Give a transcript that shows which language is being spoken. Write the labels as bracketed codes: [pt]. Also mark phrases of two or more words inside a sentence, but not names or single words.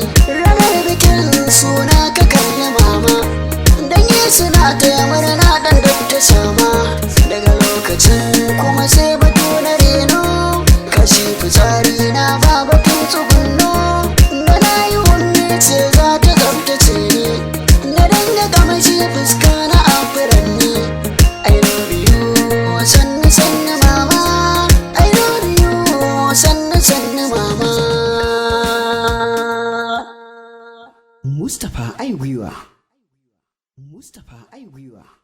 [ha] Ranar bikin suna ka kalli mama. Dangi suna taya murna dan duk ta sama. Daga lokacin kuma sai batu na reno. Kashi fitsari na ba batun tsugunno. Da na yi wani ce za ta tsaftace ni. Na dinga kamshi fuska na afuranni. [en] I love you, [ha] sannu sannu mama. [en] I love you, [ha] sannu sannu mama. Mustapha Ai Gwiwa. Mustapha Ai Gwiwa.